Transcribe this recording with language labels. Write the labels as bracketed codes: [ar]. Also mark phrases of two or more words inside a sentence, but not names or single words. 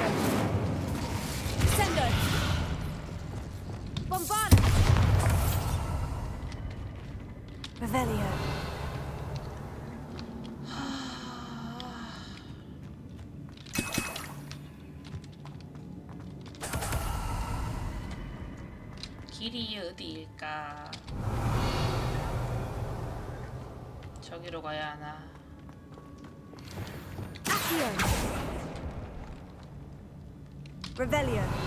[ko] Sendo. Bombarda. Revelio. 길이 어디일까? 저기로 가야 하나? Accio. Revelio.